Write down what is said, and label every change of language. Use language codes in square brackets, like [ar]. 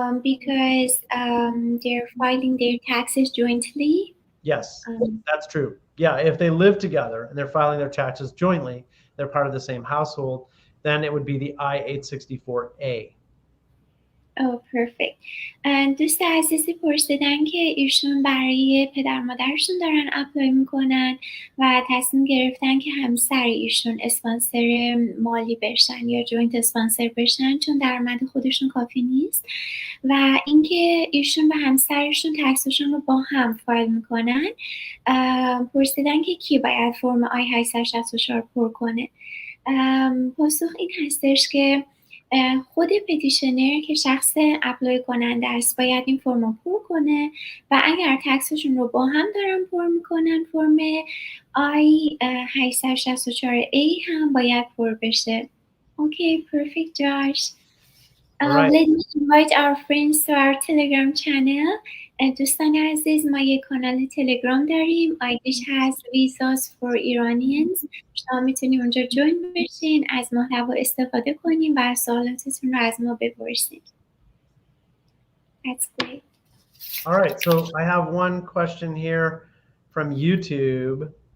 [en] Because they're filing their taxes jointly. Yes, that's true. Yeah, if they live together and they're filing their taxes jointly, they're part of the same household, then it would be the I-864A. Oh, perfect. [fa] دوست عزیزی پرسیدن که ایشون برای پدر مادرشون دارن اپلای میکنن و تصمیم گرفتن که همسر ایشون اسپانسر مالی بشن یا جوینت اسپانسر بشن چون درآمد خودشون کافی نیست و اینکه ایشون و همسرشون تکسشون رو با هم فایل میکنن. پرسیدن که کی باید فرم I-864 پر کنه. پاسخ این هستش که خود پتیشنر که شخص اپلای کننده است باید این فرم رو پر کنه و اگر تکسشون رو با هم دارن پر میکنن فرم I-864A هم باید پر بشه. [en] Okay, perfect, Josh. Right. Let me invite our friends to our Telegram channel. [fa] دوستان عزیز ما یک کانال تلگرام داریم. آیدیش هست Visas for Iranians. شما میتونید اونجا جوین بشین، از محتوا استفاده کنیم و سوالاتتون رو از ما بپرسید. [en] That's great. All right, so I have one question here from YouTube.